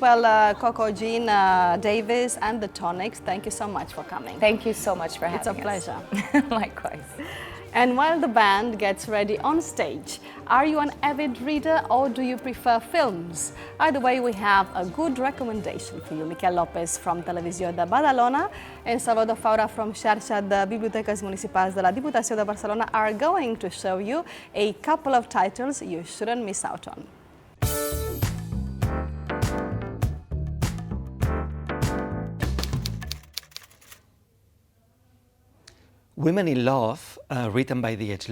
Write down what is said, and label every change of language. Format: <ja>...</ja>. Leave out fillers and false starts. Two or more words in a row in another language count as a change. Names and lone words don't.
<en>Well, Koko-Jean Davis and The Tonics, thank you so much for coming. Thank you so much for having us. It's a pleasure. Likewise. And while the band gets ready on stage, are you an avid reader or do you prefer films? Either way, we have a good recommendation for you. Miquel López from Televisió de Badalona and Salvador Faura from Xarxa de Bibliotecas Municipals de la Diputació de Barcelona are going to show you a couple of titles you shouldn't miss out on. Women in Love, written by D.H.</en>